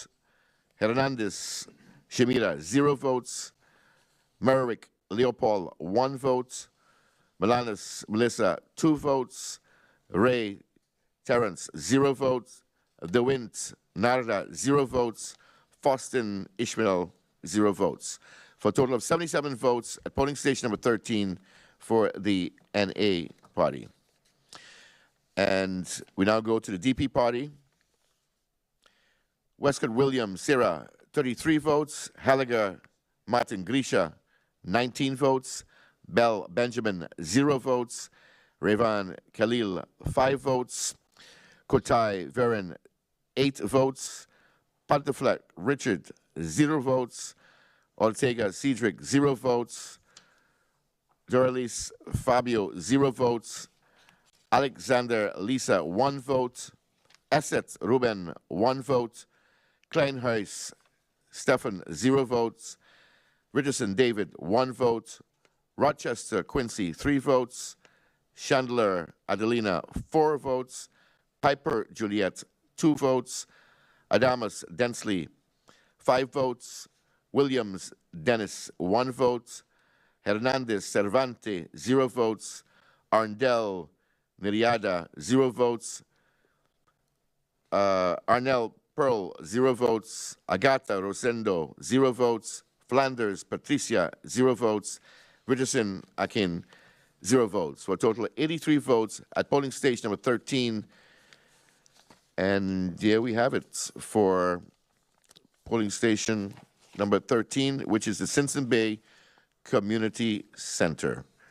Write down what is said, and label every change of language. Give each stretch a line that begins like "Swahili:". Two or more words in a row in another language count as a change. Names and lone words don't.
English: Hernandez Shamila, 0 votes. Merrick Leopold, 1 vote. Melanis Melissa, 2 votes. Ray Terrence, 0 votes. DeWint Narda, 0 votes. Faustin Ishmael, 0 votes. For a total of 77 votes at polling station number 13 for the NA party. And we now go to the DP party. Westcott Williams, Sarah, 33 votes. Halliger Martin Grisha, 19 votes. Bell Benjamin, 0 votes. Revan Khalil, 5 votes. Kotai Verin, 8 votes. Pantaflek Richard, 0 votes. Ortega Cedric, 0 votes. Doralis Fabio, 0 votes. Alexander Lisa, 1 vote. Asset Ruben, 1 vote. Kleinhuis Stefan, 0 votes. Richardson David, 1 vote. Rochester Quincy, 3 votes. Chandler Adelina, 4 votes. Piper Juliet, 2 votes. Adamus Densley, 5 votes. Williams Dennis, 1 vote. Hernandez Cervante, 0 votes. Arndell Niriada, 0 votes. Arnell Pearl, 0 votes. Agata Rosendo, 0 votes. Flanders Patricia, 0 votes. Richardson Akin, 0 votes. For a total of 83 votes at polling station number 13. And there we have it for polling station number 13, which is the Simpson Bay Community Center.